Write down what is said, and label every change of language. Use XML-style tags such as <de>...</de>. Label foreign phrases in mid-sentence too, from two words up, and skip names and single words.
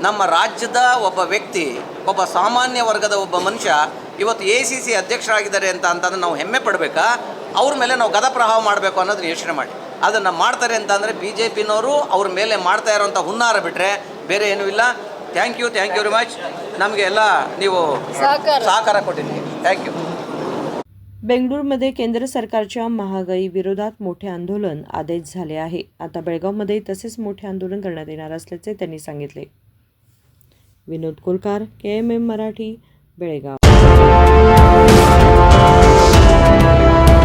<kn>ನಮ್ಮ ರಾಜ್ಯದ ಒಬ್ಬ ವ್ಯಕ್ತಿ, ಒಬ್ಬ ಸಾಮಾನ್ಯ ವರ್ಗದ ಒಬ್ಬ ಮನುಷ್ಯ ಇವತ್ತು ACC ಅಧ್ಯಕ್ಷರಾಗಿದ್ದಾರೆ ಅಂತಂದ್ರೆ ನಾವು ಹೆಮ್ಮೆ ಪಡಬೇಕಾ? ಅವ್ರ ಮೇಲೆ ನಾವು ಗದಪ್ರಹಾರ ಮಾಡಬೇಕು ಅನ್ನೋದನ್ನ ಯೋಚನೆ ಮಾಡಿ. ಅದನ್ನು ಮಾಡ್ತಾರೆ ಅಂತಂದರೆ BJPನವರು ಅವ್ರ ಮೇಲೆ ಮಾಡ್ತಾ ಇರೋಂಥ ಹುನ್ನಾರ ಬಿಟ್ಟರೆ ಬೇರೆ ಏನೂ ಇಲ್ಲ.</kn> <en>thank you very much.</en> <kn>ನಮಗೆ ಎಲ್ಲ ನೀವು सहकार ಕೊಟ್ಟಿದ್ದೀವಿ.</kn> <en>thank you.</en> <mr>बेंगळुरूमध्ये केंद्र सरकारच्या महागाई विरोधात मोठे आंदोलन आदेश झाले आहे. आता बेळगावमध्ये तसेच मोठे आंदोलन करण्यात येणार असल्याचे त्यांनी सांगितले. विनोद कोलकार, KMM मराठी, बेळगाव.</mr>